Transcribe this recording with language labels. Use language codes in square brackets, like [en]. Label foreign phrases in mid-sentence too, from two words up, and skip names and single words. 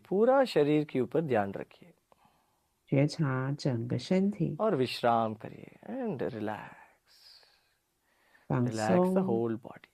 [hi] पूरा शरीर के ऊपर ध्यान रखिए. [zh] 觉察整个身体。 [hi] और विश्राम करिए. [en] And relax. [zh] 放 [en] Relax the [zh] 松， [en] whole body.